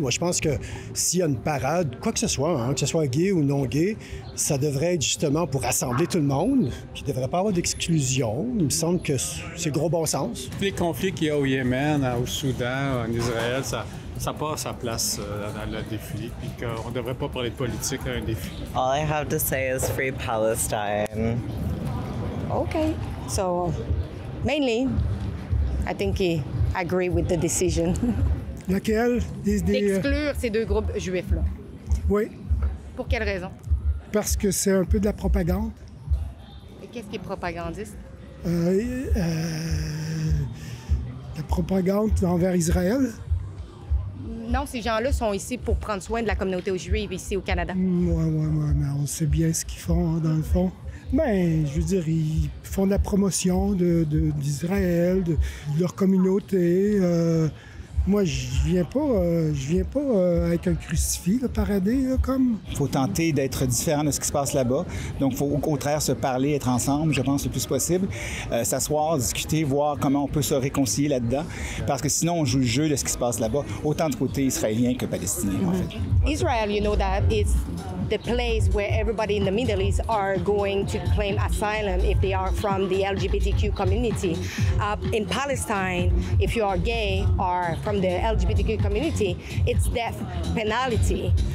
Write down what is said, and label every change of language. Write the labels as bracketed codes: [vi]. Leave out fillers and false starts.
[fr] Moi, je pense que s'il y a une parade, quoi que ce soit gay ou non gay, ça devrait être justement pour rassembler tout le monde, puis il ne devrait pas avoir d'exclusion. Il me semble que c'est gros bon sens. Les conflits qu'il y a au Yémen, au Soudan, en Israël, ça n'a pas sa place dans le défi, puis qu'on ne devrait pas parler de politique à un défi. [en] All I have to say is free Palestine. Okay, so mainly, I think I agree with the decision. [fr] Laquelle? D'exclure ces deux groupes juifs-là. Oui. Pour quelle raison? Parce que c'est un peu de la propagande. Et qu'est-ce qui est propagandiste? La propagande envers Israël. Non, ces gens-là sont ici pour prendre soin de la communauté juive ici au Canada. Oui, mais on sait bien ce qu'ils font, dans le fond. Ben, je veux dire, ils font de la promotion d'Israël, de leur communauté. Moi, je viens pas avec un crucifix, parader, là, comme. Il faut tenter d'être différent de ce qui se passe là-bas. Donc, il faut au contraire se parler, être ensemble, je pense, le plus possible. S'asseoir, discuter, voir comment on peut se réconcilier là-dedans. Parce que sinon, on joue le jeu de ce qui se passe là-bas, autant du côté israélien que palestinien, en fait. [en] Israel, you know that it's the place where everybody in the Middle East are going to claim asylum if they are from the LGBTQ community. In Palestine, if you are gay or from the LGBTQ community, it's death penalty.